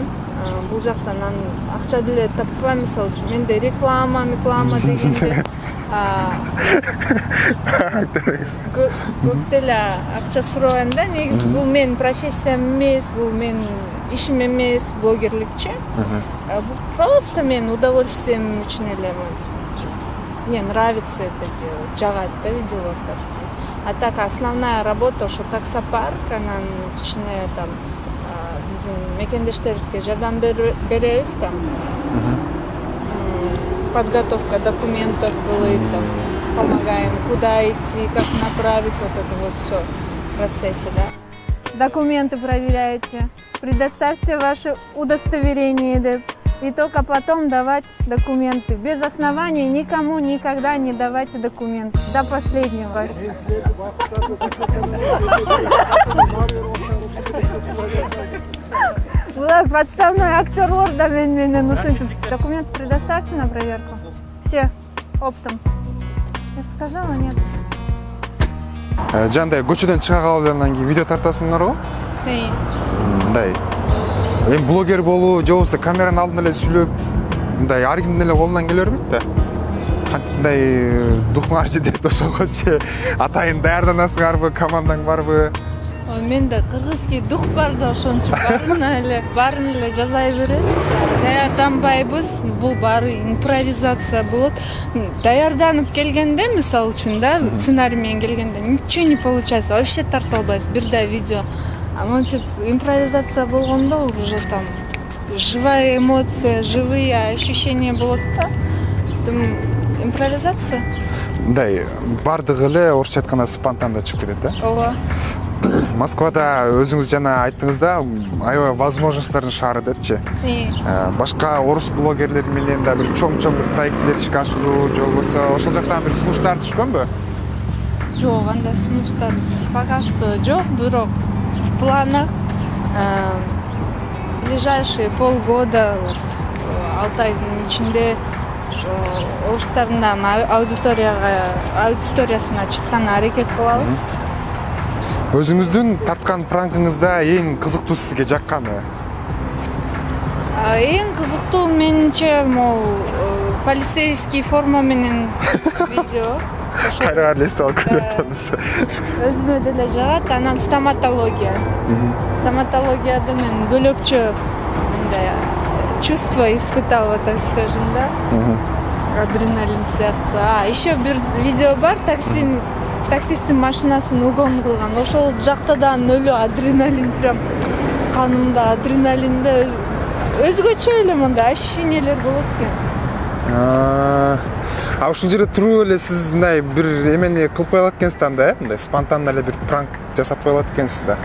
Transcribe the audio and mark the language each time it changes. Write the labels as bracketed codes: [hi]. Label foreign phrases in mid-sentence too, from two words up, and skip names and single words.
[ky] Бул жактан акча деле таппайм, мисалы үчүн менде реклама дегенде көп деле акча сурабайм да. Негизи бул менин профессиям эмес, бул менин ишим эмес, блогерликчи. Бул просто менин удовольствием үчүн эле. [ru] Мне нравится это делать, [ky] жагат да видеолорду. [ru] А так основная работа [ky] ошо таксопарк, анан кичине там биздин мекендештерибизге жардам беребиз там. [ru] Подготовка документов кылып, там помогаем, куда идти, как направить, вот это вот все в процессе, да. Документы проверяете, предоставьте ваше удостоверение деп. И только потом давать документы. Без оснований никому никогда не давайте документы. До последнего. Была подставной актер Орда [ky] менен ушинтип. [ru] Документы предоставьте на проверку. Все оптом. Я же сказала, нет. [ky] Жандай көчөдөн чыга калгандан кийин видео тартасыңар го? Мындай эми блогер болуу же болбосо камеранын алдында эле сүйлөп мындай ар кимдин эле колунан келе бербейт да. Кантип духуңар жетет ошого же атайын даярданасыңарбы, командаң барбы? Менде кыргызский дух бар да, ошончо баарын эле жазай берет. Даярданбайбыз, бул баары импровизация болот. Даярданып келгенде, мисалы үчүн да, сценарий менен келгенде [ru] ничего не получается, вообще [ky] тарта албайсыз, бирдей видео. А монтип импровизация болгондо [ru] уже там живая эмоция, живые ощущения [ky] болот да. Импровизация. Мындай бардыгы эле орусча айтканда спонтанно чыгып кетет да. Ооба. Москвада өзүңүз жана айттыңыз да, аябай возможностьтордун шаары депчи. Башка орус блогерлери менен да бир чоң бир проекттер ишке ашыруу же болбосо ошол жактан бир сунуштар түшкөнбү? Жок, андай сунуштар [ru] пока что [ky] жок, бирок [ru] в планах ближайшие полгода, [ky] 6 айдын ичинде орустардын аудиториясына чыкканга аракет кылабыз. Өзүңүздүн тарткан пранкыңызда эң кызыктуу сизге жакканы? Эң кызыктуу менимче могу [ru] полицейский форма [ky] менен видео. Кайра элестеп алып көрөтөм. Өзүмө деле жагат, анан стоматология. Стоматологияда мен бөлөкчө мындай [ru] чувство испытала, так скажем, [ky] да. адреналин сыяктуу. Еще бир видео бар, таксисттин машинасын угон кылган. Ошол жакта да өлө адреналин, прям канымда адреналинде өзгөчө эле мындай ощущениялер болот экен. А ушул жерде туруп эле сиз мындай бир эмени кылып коё алат экенсиз да, мындай мындай спонтанно эле бир пранк жасап коё алат экенсиз да.